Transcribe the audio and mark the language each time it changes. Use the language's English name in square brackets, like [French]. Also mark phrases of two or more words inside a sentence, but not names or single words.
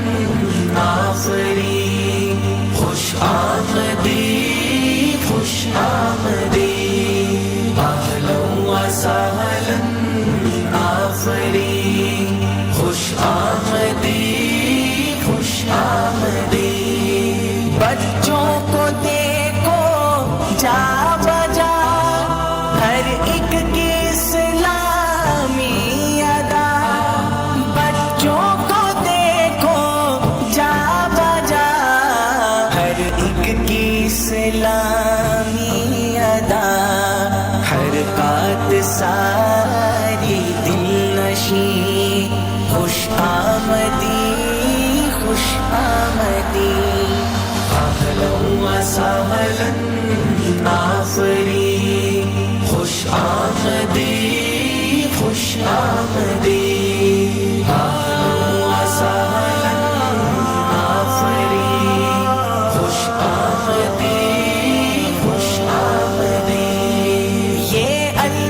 [Persian] آفرین، خوش آمدی خوش آمدی، [Arabic] اہلا و سہلا [Persian] آفرین، خوش آمدی خوش آمدی۔ [Urdu] بچوں کو دیکھو جا بجا، ہر ایک کی اسلامی ادا، بچوں کو دیکھو جا بجا، ہر ایک کی اسلامی ادا، حرکات ساری دل نشیں، [Persian] خوش آمدی خوش آمدی، [Arabic] اہلا و سہلا [Persian] آفرین، خوش آمدی خوش آمدی، [Arabic] اہلا و سہلا [Persian] آفرین، خوش آمدی خوش آمدی۔ [Urdu] یہ